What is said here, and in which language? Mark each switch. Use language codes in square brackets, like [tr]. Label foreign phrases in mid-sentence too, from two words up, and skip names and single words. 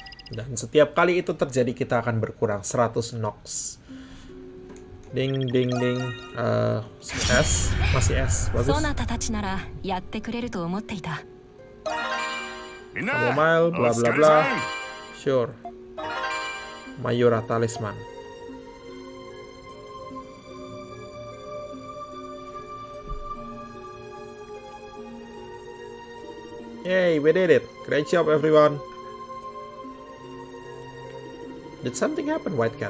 [id] Dan setiap kali itu terjadi kita akan berkurang 100 nox. Ding ding ding. S, masih S, bagus. [ja] そなたたちならやってくれると思っていた。 [en] Chamomile, bla bla bla. Sure. Mayura Talisman. Yay, we did it. Great job, everyone. Did something happen, White Cat?